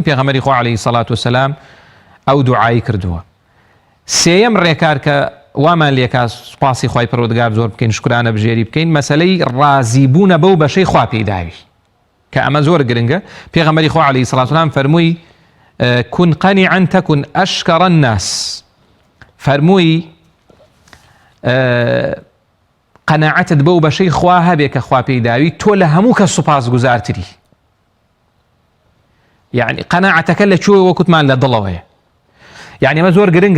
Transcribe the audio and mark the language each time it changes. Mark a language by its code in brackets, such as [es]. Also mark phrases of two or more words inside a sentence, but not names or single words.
[ckb] پێغەمبەری خوا [ar] عەلەیهی سەڵات و سەلام [ckb] ئەو دوعای کردووە. سێیەم ڕێکار کە وامان لێکا سوپاسی خوای پەروەردگار زۆر بکەین، شکرانە بژێری بکەین، مەسەلەی ڕازیبوونە بەو بەشەی خوا پێداوی، کە ئەمە زۆر گرنگە. پێغەمبەری خوا [ar] عەلەیهی سەڵات و سەلام [ckb] فەرمووی [ar] كن قنعا تكن أشكر الناس، [ckb] فەرمووی قەناعەتت بەو بەشەی خوا هەبێ کە خوا پێداوی تۆ لە هەموو کەس سوپاسگوزارتری. یعنی قەناعەتەکە لە کوێ وەکوتمان لە دڵەوەیە. یعنی ئەمە زۆر گرنگە.